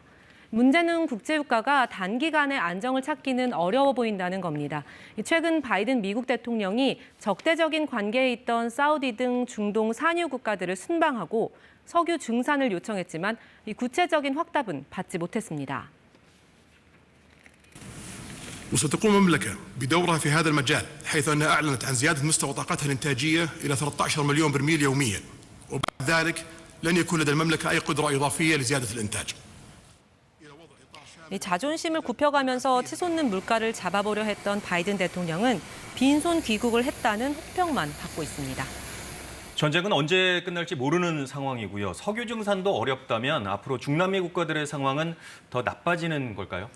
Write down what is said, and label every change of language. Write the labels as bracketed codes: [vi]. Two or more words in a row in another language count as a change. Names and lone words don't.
[ko] 문제는 국제유가가 단기간에 안정을 찾기는 어려워 보인다는 겁니다. 최근 바이든 미국 대통령이 적대적인 관계에 있던 사우디 등 중동 산유 국가들을 순방하고 석유 증산을 요청했지만 이 구체적인 확답은 받지 못했습니다. [ar] وستقوم المملكة بدورها في هذا المجال حيث أنها أعلنت عن زيادة مستوى طاقتها الإنتاجية إلى 13 مليون برميل يوميا وبعد ذلك لن يكون لدى المملكة أي قدرة إضافية لزيادة الإنتاج. [ko] 자존심을 굽혀가면서 치솟는 물가를 잡아보려 했던 바이든 대통령은 빈손 귀국을 했다는 혹평만 받고 있습니다. 전쟁은 언제 끝날지 모르는 상황이고요. 석유 증산도 어렵다면 앞으로 중남미 국가들의 상황은 더 나빠지는 걸까요?